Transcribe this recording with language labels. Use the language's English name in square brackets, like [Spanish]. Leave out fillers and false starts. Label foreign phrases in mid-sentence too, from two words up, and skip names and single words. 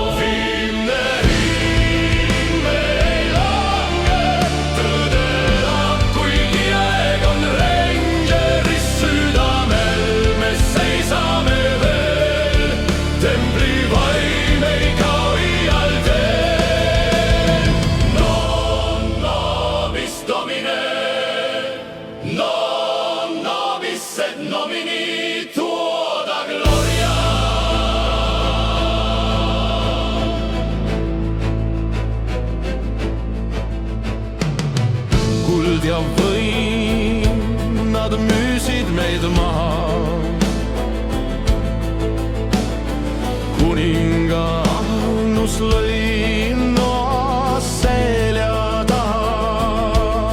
[Estonian] Viimne hing me ei lange, tõde elab, kuigi aeg on Rangeris südamel. Me seisame veel, templi vaim ei kao iial teel. [Latin] Non nobis Domine, non nobis et nomini tuo da gloria. [Estonian] Kuld ja võim, nad müüsid meid maha. Kuninga annus lõi noa selja taha.